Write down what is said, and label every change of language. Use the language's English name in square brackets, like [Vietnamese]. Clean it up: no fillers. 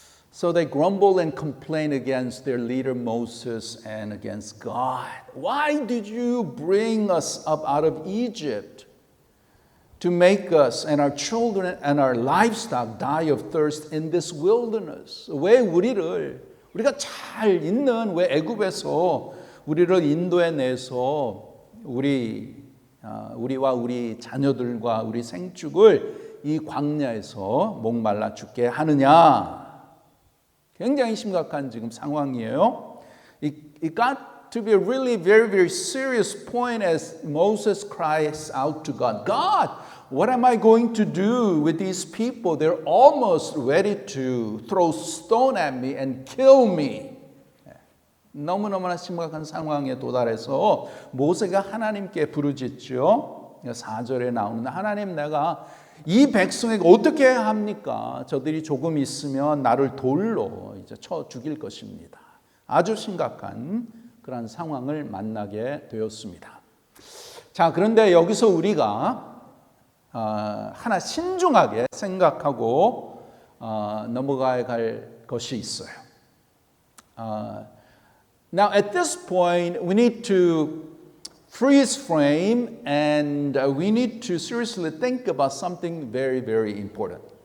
[English] So they grumbled and complained against their leader Moses and against God. Why did you bring us up out of Egypt to make us and our children and our livestock die of thirst in this wilderness? [Korean] 왜 우리가 잘 있는 왜 애굽에서 우리를 인도해 내서 우리와 우리 자녀들과 우리 생축을 이 광야에서 목말라 죽게 하느냐? 굉장히 심각한 지금 상황이에요. [English] It got to be a really very, very serious point as Moses cries out to God. God, what am I going to do with these people? They're almost ready to throw stone at me and kill me. [Korean] 너무너무나 심각한 상황에 도달해서 모세가 하나님께 부르짖죠. 4절에 나오는 하나님, 내가 이 백성에게 어떻게 해야 합니까? 저들이 조금 있으면 나를 돌로 이제 쳐 죽일 것입니다. 아주 심각한 그런 상황을 만나게 되었습니다. 자, 그런데 여기서 우리가 하나 신중하게 생각하고 넘어가야 할 것이 있어요. [English] Now, at this point, we need to freeze frame and we need to seriously think about something very, very important.